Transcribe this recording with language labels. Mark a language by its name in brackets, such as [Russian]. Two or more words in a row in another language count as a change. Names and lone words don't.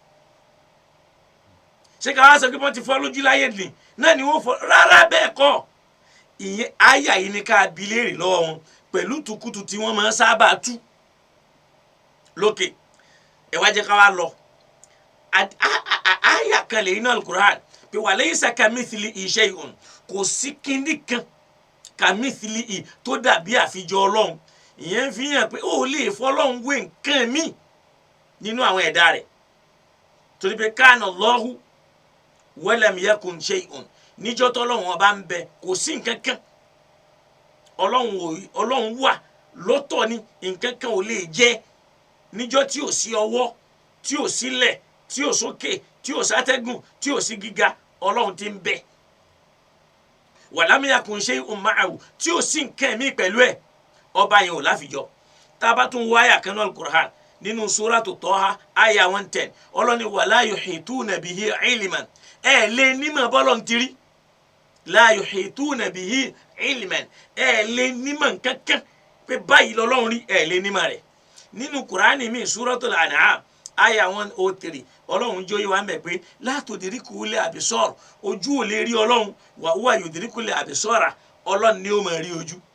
[Yoruba] ṣé ká wá sọ pé wọ́n ti fọ́ lójú láyé nì náà ni wọ́n fọ́ rárá bẹ́ẹ̀ kọ́ ìyẹn àyà yìí ni ká bi léèrè lọ́wọ́ wọn pẹ̀lú tukutu tí wọ́n máa ń sábà tú lókè ẹ wá jẹ́ ká wá lọ àyà kan lè iná Al-Qur'an pé [Arabic] وليس كمثله شيء [Yoruba] kò sí kíní kan kamithlihi tó dàbí àfijọ́ Ọlọ́run ìyẹn fi hàn pé ó lè fọlọ́run wé nǹkan míì nínú àwọn ẹ̀dá rẹ̀ torí pé [Arabic] كان الله ولم يكن شيء [Yoruba] níjọ́ tọ́lọ́run ọba ń bẹ kò sí nǹkan kan Ọlọ́run wà lọ́tọ̀ ni nǹkan kan ò lè jẹ́ níjọ́ tí ò sí ọwọ́ tí ò sílẹ̀ tí ò sókè tí ò sátẹ́gùn tí ò sí gíga Ọlọ́run ti ń bẹ [Arabic] ولم يكن شيء معه [Yoruba] tí ò sí nǹkan míì pẹ̀lú ẹ̀ ọba yẹn ò láfijọ́ tá a bá tún wá àyà kan náà Al-Qur'an nínú Suratu Taha àyà 110 Ọlọ́ni [Arabic] ولا يحيطون به علما [Yoruba] ẹ lè nímọ̀ bọ́lọ̀ ń tiri [Arabic] لا يحيطون به علما [Yoruba] ẹ lè nímọ̀ kankan pé báyìí lọ́lọ́run rí ẹ lè nímọ̀ rẹ̀ nínú Kùránì mi Suratul An'am àyà 103 Ọlọ́run jóyè wá ń bẹ̀ pé [Arabic] لا تدركه الأبصار [Yoruba] ojú ò lè rí Ọlọ́run [Arabic] وهو يدرك الأبصار [Yoruba] Ọlọ́run ni ó máa rí ojú